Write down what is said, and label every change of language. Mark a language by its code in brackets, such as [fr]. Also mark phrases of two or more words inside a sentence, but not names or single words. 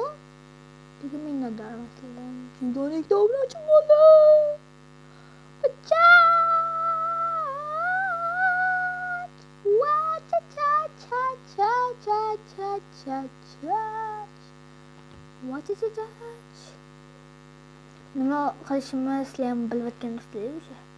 [uz] Nega minnatdorman sizlarga? Chunki 12 ta obunachi bo'ldi. [en] What is it? [uz] Nima qilishimni sizlar ham bilib o'tgansizlar o'sha.